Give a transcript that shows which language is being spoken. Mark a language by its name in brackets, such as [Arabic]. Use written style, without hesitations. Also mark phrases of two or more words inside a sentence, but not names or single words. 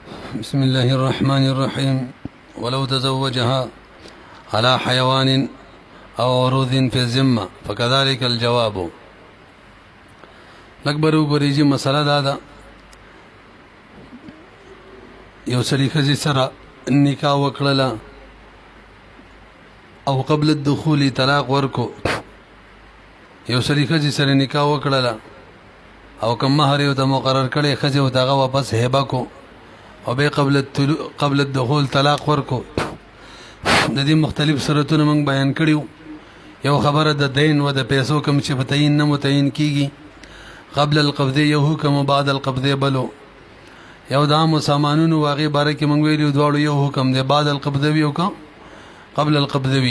[Arabic] بسم الله الرحمن الرحيم. ولو تزوجها على حيوان أو عروض في الذمة فكذلك الجواب. [Pashto] لکبر وګورئ مسله دا ده، یو سړي ښځې سره نکاح وکړله او [Arabic] قبل الدخول [Pashto] طلاق ورکو. یو سړي ښځې سره نکاح وکړله او کوم مهر یې ورته مقرر کړی، ښځې ورته هغه واپس هبه کو او بیا [Arabic] قبل الدخول [Pashto] طلاق ورکو. د دې مختلف صورتونه موږ بیان کړیو. یو خبره د دین و د پیسو کوم چې په تعین نه متعین کیږي، [Arabic] قبل القبضه [Pashto] یو حکم و [Arabic] بعد القبضه [Pashto] بلو. یو د عامو سامانونو واغې باره کې موږ ویلي دواړو یو حکم دی، [Arabic] بعد القبضه [Pashto] وي او [Arabic] قبل القبضه [Pashto] وي.